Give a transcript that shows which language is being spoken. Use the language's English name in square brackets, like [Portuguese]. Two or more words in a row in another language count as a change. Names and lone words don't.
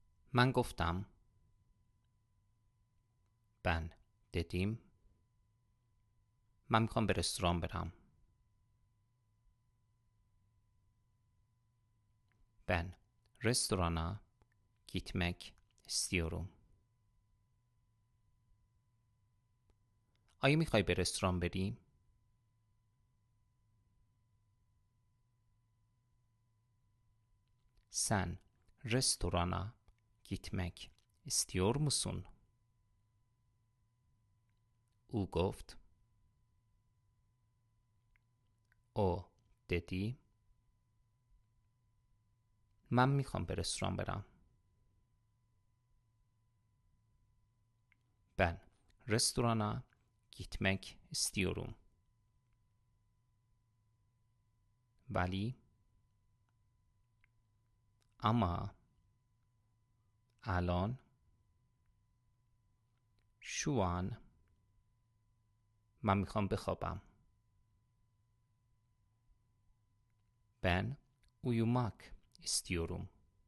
[Persian] من گفتم. [Turkish] Ben dedim. [Persian] من میخوام به رستوران برم. [Turkish] Ben restorana gitmek istiyorum. [Persian] آیا میخوای به رستوران بریم؟ [Turkish] Sen restorana gitmek istiyor musun? [Persian] او گفت. [Turkish] O dedi. [Persian] من میخوام به رستوران برم. [Turkish] Ben restorana gitmek istiyorum. [Persian] ولی اما الان شوان من میخوام بخوابم. [Turkish] Ben uyumak istiyorum.